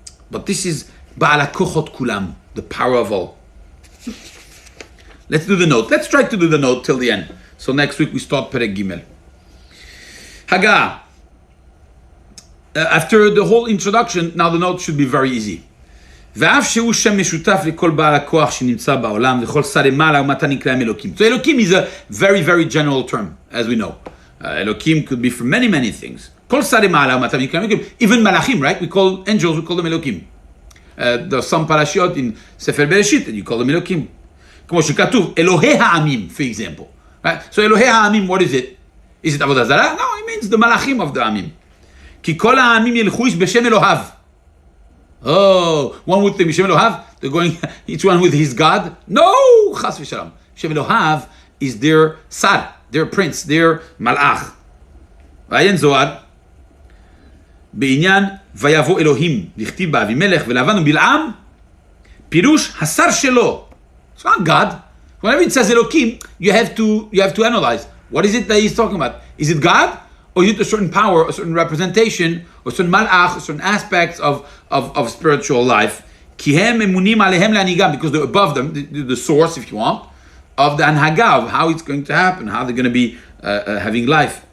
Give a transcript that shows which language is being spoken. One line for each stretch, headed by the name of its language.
English: But this is Ba'al HaKochot Kulam, the power of all. Let's do the note. Let's try to do the note till the end. So next week we start Perek Gimel. Haga. After the whole introduction, now the note should be very easy.
Hebrew: ואף שהוא שם משותף לכל בעל הכוח שנמצא בעולם וכל שרי מעלה ומטה נקראים אלוקים.
English: So Elokim is a very, very general term, as we know. Elokim could be for many, many things.
Hebrew: כל שרי מעלה ומטה נקראים אלוקים.
English: Even malachim, right? We call angels, we call them Elokim. There's some parashiot in Sefer Bereshit that you call them Elokim.
Hebrew: כמו שכתוב, אלוהי העמים,
English: for example. Right? So
Hebrew: אלוהי העמים,
English: what is it? Is it עבודה זרה? No, it means the malachim of the העמים.
Hebrew: כי כל העמים ילכו איש בשם אלוהיו.
English: Oh, one would think Shem Elohav, they're going each one with his God. No, Chas v'shalom. Shem Elohav is their Sar, their prince, their Malach.
Hebrew: ועיין זוהר, בעניין ויבוא אלוהים, דכתיב באבימלך ולבן ובלעם, פירוש השר שלו.
English: It's not God. Whenever it says Elokim, you have to analyze. What is it that he's talking about? Is it God? Or is it a certain power, a certain representation, or certain malach, certain aspects of spiritual life? Because they're above them, the source, if you want, of the anhaga, of how it's going to happen, how they're going to be having life.